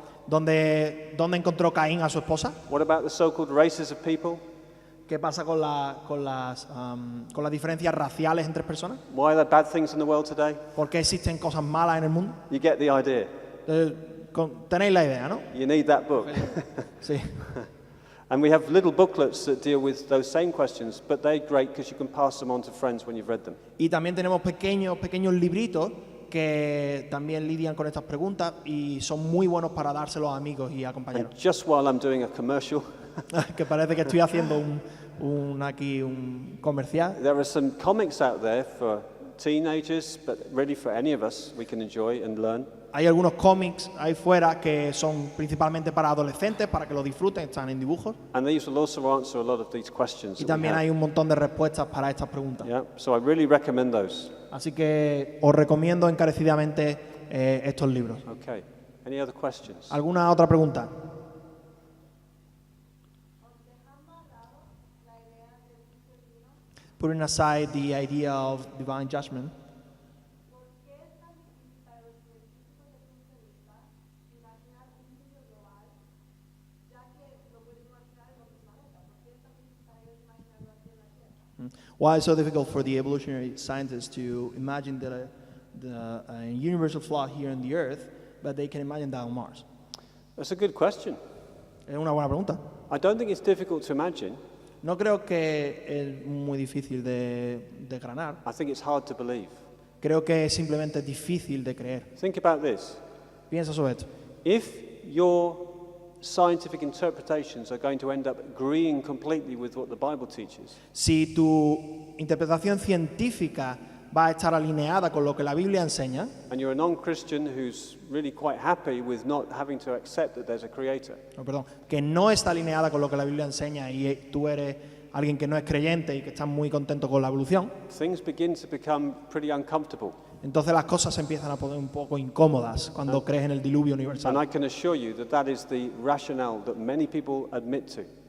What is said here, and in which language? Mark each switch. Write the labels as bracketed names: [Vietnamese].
[Spanish] ¿Dónde encontró Caín a su esposa? [English] What about the so-called races of people? [Spanish] ¿Qué pasa con las diferencias raciales entre personas? [English] Why are there bad things in the world today? [Spanish] ¿Por qué existen cosas malas en el mundo? [English] You get the idea. [Spanish] Tenéis la idea, ¿no? [English] You need that book. [Spanish] Sí. [English] And we have little booklets that deal with those same questions, but they're great because you can pass them on to friends when you've read them. [Spanish] Y también tenemos pequeños libritos que también lidian con estas preguntas y son muy buenos para dárselos a amigos y a compañeros. [English] And just while I'm doing a commercial, [Spanish] Que parece que estoy haciendo un comercial. [English] there are some comics out there for teenagers, but really for any of us, we can enjoy and learn. [Spanish] Hay algunos cómics ahí fuera que son principalmente para adolescentes, para que lo disfruten, están en dibujos. [English] And these will also answer a lot of these questions. [Spanish] Y [English] that we [Spanish] también [English] have. [Spanish] hay un montón de respuestas para estas preguntas. [English] Yeah, so I really recommend those. [Spanish] Así que os recomiendo encarecidamente estos libros. [English] Okay. Any other questions? [Spanish] ¿Alguna otra pregunta? [English] putting aside the idea of divine judgment, why it's so difficult for the evolutionary scientists to imagine the universal flaw here on the Earth, but they can imagine that on Mars? That's a good question. [Spanish] Es una buena pregunta. [English] I don't think it's difficult to imagine. [Spanish] No creo que es muy difícil de granar. [English] I think it's hard to believe. [Spanish] Creo que es simplemente difícil de creer. [English] Think about this. [Spanish] Piensa sobre esto. [English] If your scientific interpretations are going to end up agreeing completely with what the Bible teaches, [Spanish] Si tu interpretación científica va a estar alineada con lo que la Biblia enseña, [English] and you're a non-Christian who's really quite happy with not having to accept that there's a creator, [Spanish] que no está alineada con lo que la Biblia enseña y tú eres alguien que no es creyente y que está muy contento con la evolución, [English] things begin to become pretty uncomfortable. [Spanish] entonces las cosas se empiezan a poner un poco incómodas cuando crees en el diluvio [English] And [Spanish] universal. [English] I can assure you that that is the rationale that many people admit to.